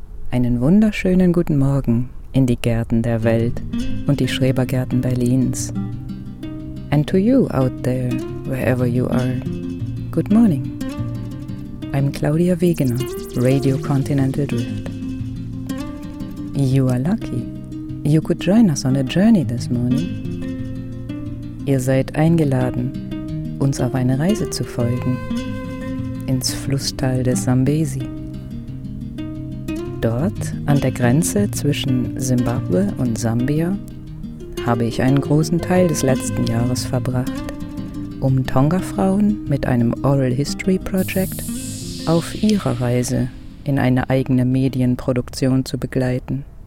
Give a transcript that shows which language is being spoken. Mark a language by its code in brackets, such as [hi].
[de] Einen wunderschönen guten Morgen in die Gärten der Welt und die Schrebergärten Berlins. [en] And to you out there, wherever you are, good morning. I'm Claudia Wegener, Radio Continental Drift. You are lucky. You could join us on a journey this morning. [de] Ihr seid eingeladen, uns auf eine Reise zu folgen. Ins Flusstal des Zambezi. Dort, an der Grenze zwischen Simbabwe und Sambia, habe ich einen großen Teil des letzten Jahres verbracht, um Tonga-Frauen mit einem Oral History Project auf ihrer Reise in eine eigene Medienproduktion zu begleiten.